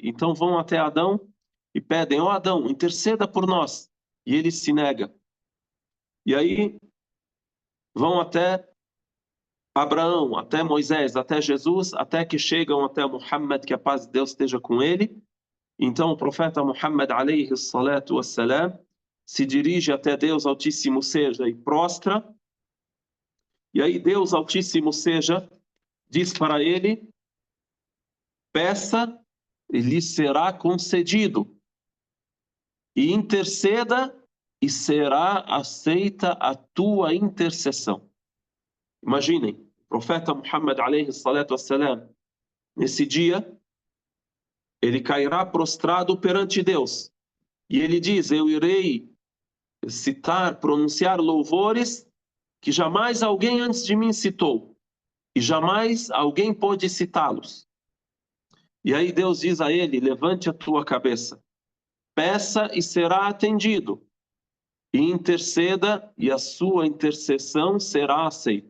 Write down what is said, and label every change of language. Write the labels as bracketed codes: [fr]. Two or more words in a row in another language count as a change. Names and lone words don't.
[pt] Então vão até Adão e pedem: ó Adão, interceda por nós. E ele se nega. E aí vão até Abraão, até Moisés, até Jesus, até que chegam até Muhammad, que a paz de Deus esteja com ele. Então o profeta Muhammad [ar] عليه الصلاة والسلام [pt] se dirige até Deus Altíssimo seja e prostra. E aí Deus Altíssimo seja diz para ele: peça e lhe será concedido, e interceda e será aceita a tua intercessão. Imaginem, o profeta Muhammad [ar] عليه الصلاة والسلام, [pt] nesse dia, ele cairá prostrado perante Deus. E ele diz: eu irei citar, pronunciar louvores que jamais alguém antes de mim citou. E jamais alguém pôde citá-los. E aí Deus diz a ele: levante a tua cabeça, peça e será atendido, e interceda e a sua intercessão será aceita.